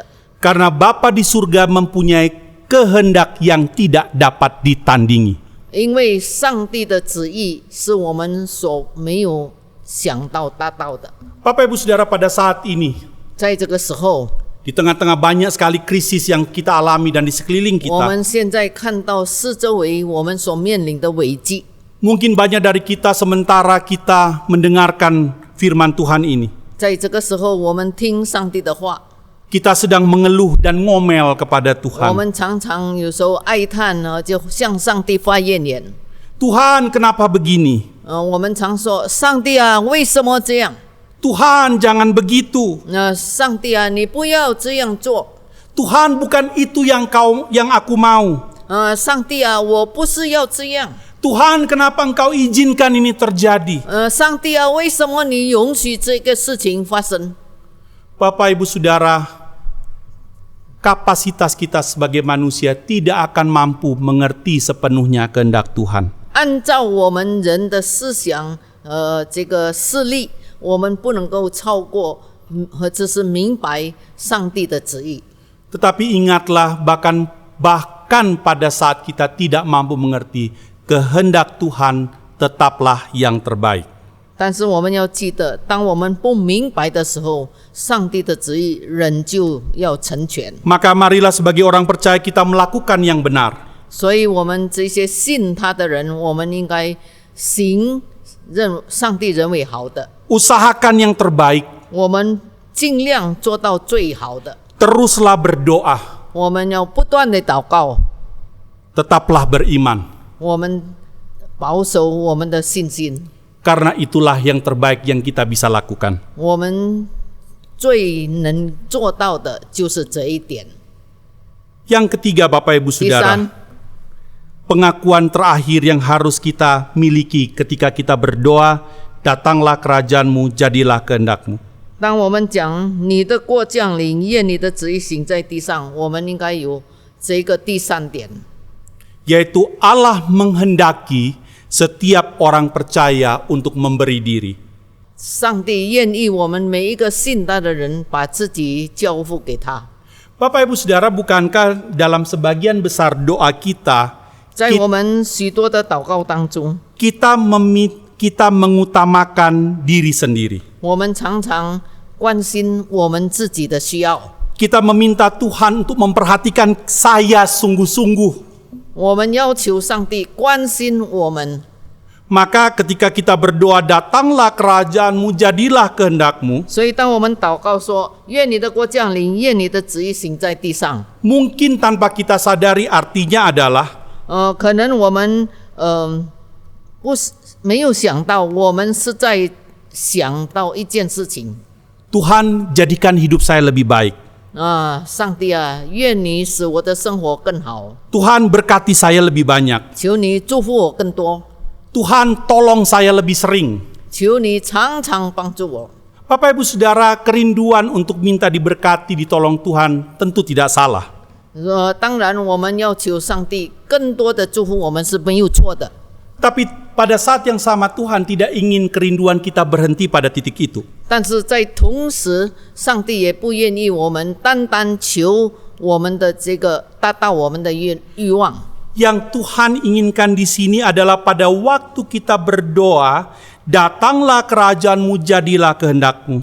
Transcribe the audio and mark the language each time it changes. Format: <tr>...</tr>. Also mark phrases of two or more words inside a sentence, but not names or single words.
<id>Karena Bapa di surga mempunyai kehendak yang tidak dapat ditandingi.</id> <zh>因为上帝的旨意是我们所没有想到达到的。</zh> <id>Bapak Ibu Saudara, pada saat ini</id> <zh>在这个时候，</zh> <id>di tengah-tengah banyak sekali krisis yang kita alami dan di sekeliling</id> <zh>我</zh> <id>kita,</id> <zh>们现在看到四周围我们所面临的危机。</zh> <id>mungkin banyak dari kita sementara kita mendengarkan firman Tuhan ini,</id> <zh>在这个时候，我们听上帝的话，</zh> <id>kita sedang mengeluh dan ngomel kepada</id> <zh>我</zh> <id>Tuhan.</id> <zh>们常常有时候哀叹呢，就向上帝发怨言。</zh> <id>Tuhan, kenapa begini?</id> <zh>我们常说：“上帝啊，为什么这样？</zh> <id>Tuhan, jangan begitu.</id> <zh>上帝啊，你不要这样做。</zh> <id>Tuhan, bukan itu yang aku mau.</id> <zh>上帝啊，我不是要这样。</zh> <id>Tuhan, kenapa Engkau izinkan ini terjadi?”</id> <zh>上帝啊，为什么你允许这个事情发生？</zh> <id>Bapak Ibu Saudara, kapasitas kita sebagai manusia tidak akan mampu mengerti sepenuhnya kehendak Tuhan.</id> <zh>按照我们人的思想，这个视力，我们不能够超过或者是明白上帝的旨意。</zh> <id>Tetapi ingatlah, bahkan pada saat kita tidak mampu mengerti, kehendak Tuhan tetaplah yang terbaik.</id> <zh>但是我们要记得，当我们不明白的时候，上帝的旨意仍旧要成全。</zh> <id>Maka marilah sebagai orang percaya kita melakukan yang benar.</id> <zh>所以，我们这些信他的人，我们应该行上帝认为好的，</zh> <id>Usahakan yang terbaik.</id> <zh>我们尽量做到最好的。</zh> <id>Teruslah berdoa.</id> <zh>我们要不断的祷告，</zh> <id>Tetaplah beriman.</id> <zh>我们保守我们的信心。</zh> <id>Karena itulah yang terbaik yang kita bisa lakukan.</id> <zh>我们最能做到的就是这一点。</zh> <id>Yang ketiga, Bapak Ibu</id> <zh>第</zh> <id>Saudara,</id> <zh>三，</zh> <id>pengakuan terakhir yang harus kita miliki ketika kita berdoa, datanglah kerajaanmu, jadilah kehendakmu.</id> <zh>当我们讲你的国降临，愿你的旨意行在地上，我们应该有这个第三点，</zh> <id>Yaitu Allah menghendaki setiap orang percaya untuk memberi diri.</id> <zh>上帝愿意我们每一个信他的人把自己交付给他。</zh> <id>Bapak Ibu Saudara, bukankah dalam sebagian besar doa kita,</id> <zh>在我们许多的祷告当中，</zh> <id>kita mengutamakan diri sendiri.</id> <zh>我们常常关心我们自己的需要，</zh> <id>Kita meminta Tuhan untuk memperhatikan saya sungguh-sungguh.</id> <zh>我们要求上帝关心我们。</zh> <id>Maka ketika kita berdoa, datanglah kerajaanmu, jadilah kehendakmu.</id> <zh>所以，当我们祷告说“愿你的国降临，愿你的旨意行在地上</zh> <id>Mungkin tanpa kita sadari artinya adalah ”，</id> <zh>可能我们不是没有想到，我们是在想到一件事情</zh> <id>Tuhan, jadikan hidup saya lebih baik.</id> <zh>啊，上帝啊，愿你使我的生活更好，</zh> <id>Tuhan, berkati saya lebih banyak.</id> <zh>求你祝福我更多，</zh> <id>Tuhan, tolong saya lebih sering.</id> <zh>求你常常帮助我。</zh> <id>Bapak Ibu Saudara, kerinduan untuk minta diberkati, ditolong Tuhan tentu tidak salah.</id> <zh>当然，我们要求上帝更多的祝福我们是没有错的。</zh> <id>Tapi pada saat yang sama Tuhan tidak ingin kerinduan kita berhenti pada titik itu.</id> <zh>但是在同时，上帝也不愿意我们单单求我们的这个达到我们的欲望。</zh> <id>Yang Tuhan inginkan di sini adalah pada waktu kita berdoa, datanglah kerajaanmu, jadilah kehendakmu.</id>